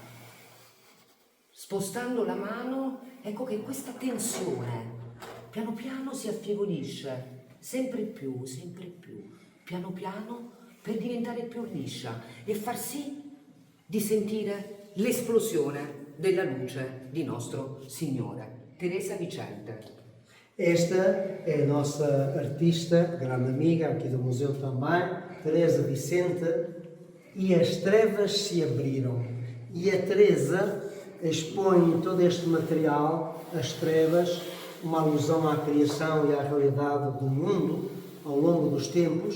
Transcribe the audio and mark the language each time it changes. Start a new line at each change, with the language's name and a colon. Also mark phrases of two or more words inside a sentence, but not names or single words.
Italian: Spostando la mano, ecco che questa tensione piano piano si affievolisce, sempre più, piano piano, per diventare più liscia e far sì di sentire l'esplosione della luce di nostro Signore.
Portuguese: Teresa Vicente. Esta é a nossa artista, grande amiga aqui do museu também, Teresa Vicente, e as trevas se abriram. E a Teresa expõe todo este material, as trevas, uma alusão à criação e à realidade do mundo ao longo dos tempos.